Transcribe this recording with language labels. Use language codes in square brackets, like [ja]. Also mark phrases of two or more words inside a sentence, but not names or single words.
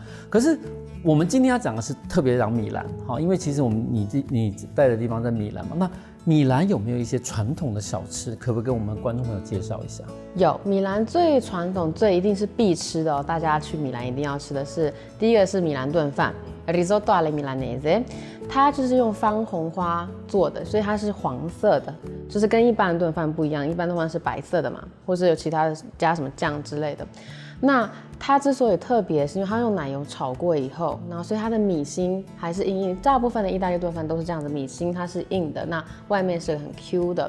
[zh] 可是我们今天要讲的是特别讲米兰，哈，因为其实你待的地方在米兰嘛，那米兰有没有一些传统的小吃，可不可以跟我们观众朋友介绍一下？有，米兰最传统、最一定是必吃的哦，大家去米兰一定要吃的是，第一个是米兰炖饭 [it] （risotto alle milanese）， [zh] 它就是用番红花做的，所以它是黄色的，就是跟一般的炖饭不一样，一般炖饭是白色的嘛，或是有其他的加什么酱之类的。那它之所以特别，是因为它用奶油炒过以后，然后所以它的米心还是硬硬。大部分的意大利炖饭都是这样子，米心它是硬的，那外面是很 Q 的。